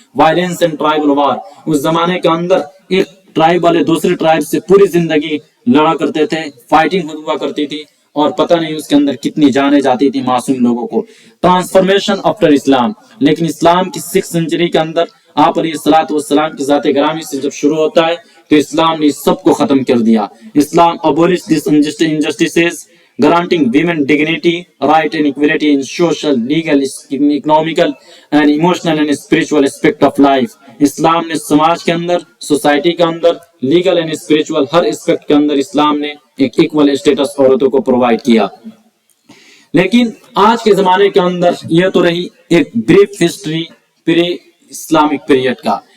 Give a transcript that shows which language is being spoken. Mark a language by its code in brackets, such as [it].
[hi] Violence and tribal वार, उस जमाने के अंदर एक ट्राइब वाले दूसरे ट्राइब से पूरी जिंदगी लड़ा करते थे, फाइटिंग हुआ करती थी और पता नहीं उसके अंदर कितनी जाने जाती थी मासूम लोगों को. ट्रांसफॉर्मेशन आफ्टर इस्लाम, लेकिन इस्लाम की 6th सेंचुरी के अंदर आप अलैहिस्सलातु वस्सलाम की ज़ात ग्रामी से जब शुरू होता है तो इस्लाम ने सबको खत्म कर दिया. [en] Islam abolish this injustices, granting women dignity, right and equality in social, legal, economical and emotional and spiritual aspect of life. [hi] इस्लाम ने समाज के अंदर, सोसाइटी के अंदर, legal and spiritual हर aspect के अंदर इस्लाम ने एक इक्वल स्टेटस औरतों को प्रोवाइड किया. लेकिन आज के जमाने के अंदर यह तो रही एक brief history pre Islamic period का.